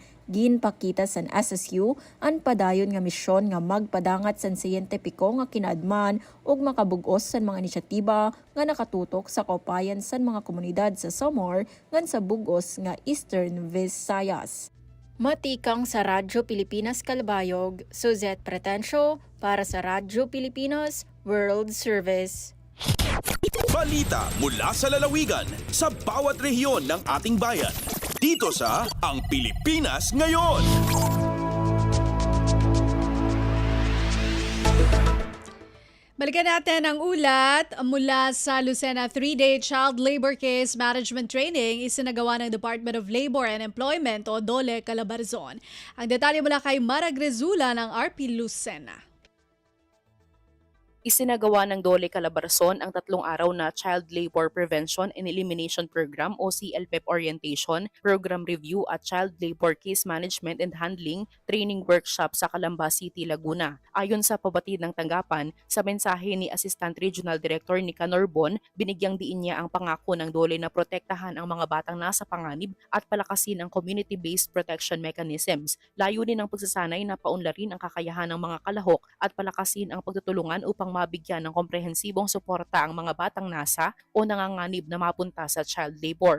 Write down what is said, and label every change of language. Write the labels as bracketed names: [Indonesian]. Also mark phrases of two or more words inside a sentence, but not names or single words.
[Waray] Ginpakita sa SSU ang padayon nga misyon nga magpadangat sa siyentipiko nga kinaadman ug makabug-os sa mga inisyatiba nga nakatutok sa kaupayan sa mga komunidad sa Samar ngan sa bug-os nga Eastern Visayas. Matikang sa Radyo Pilipinas Calbayog, Suzette Pretencio para sa Radyo Pilipinas World Service. [Filipino] Balita mula sa lalawigan sa bawat rehiyon ng ating bayan. Dito sa Ang Pilipinas Ngayon. Balikan natin ang ulat mula sa Lucena 3-day Child Labor Case Management Training isinagawa ng Department of Labor and Employment o DOLE Calabarzon. Ang detalye mula kay Mara Grezula ng RP Lucena. Isinagawa ng DOLE Calabarzon ang 3 araw na Child Labor Prevention and Elimination Program o CLPEP Orientation, Program Review at Child Labor Case Management and Handling Training Workshop sa Calamba City, Laguna. Ayon sa pabatid ng tanggapan, sa mensahe ni Assistant Regional Director Nicanor Bon, binigyang diin niya ang pangako ng DOLE na protektahan ang mga batang nasa panganib at palakasin ang [English] community-based protection mechanisms. [Filipino] Layunin ng pagsasanay na paunlarin ang kakayahan ng mga kalahok at palakasin ang pagtutulungan upang mabigyan ng komprehensibong suporta ang mga batang nasa o nanganganib na mapunta sa [English] child labor.